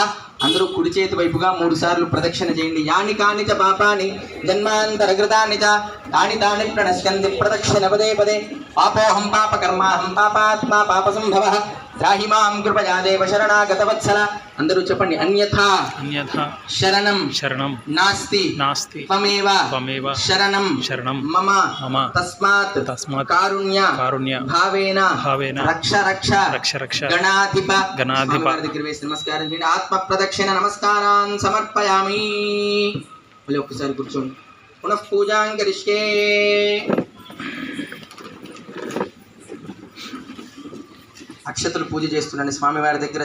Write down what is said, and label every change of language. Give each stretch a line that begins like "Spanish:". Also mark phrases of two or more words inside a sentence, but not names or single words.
Telugu: అందరూ కుడి చేతి వైపుగా 3 సార్లు ప్రదక్షిణ చేయండి.
Sanskrit: యాని కాని చ పాపాని జన్మాంతరగృతాని చ తాని తాని ప్రణశ్యంతి ప్రదక్షిణ పదే పదే. పాపోహం పాపకర్మాహం పాపాత్మా పాపసంభవః త్రాహి మాం కృపయా దేవ శరణాగత వత్సల.
Telugu: అందరూ చెప్పండి.
Sanskrit: అన్యథా శరణం శరణం నాస్తి నాస్తి త్వమేవ త్వమేవ శరణం శరణం మమ మమ తస్మాత్ తస్మాత్ కారుణ్య కారుణ్య భావేన భావేన రక్ష రక్ష రక్ష రక్ష గణాధిప గణాధిప.
Telugu: దగ్గర వేసి నమస్కారం చేయండి.
Sanskrit: ఆత్మ ప్రదక్షిణ నమస్కారాన్ సమర్పయామి.
Telugu: మళ్ళీ ఒక్కసారి కూర్చోండి.
Sanskrit: పునః పూజాం కరిష్యే.
Telugu: అక్షతలు పూజ చేస్తున్నాను స్వామివారి దగ్గర.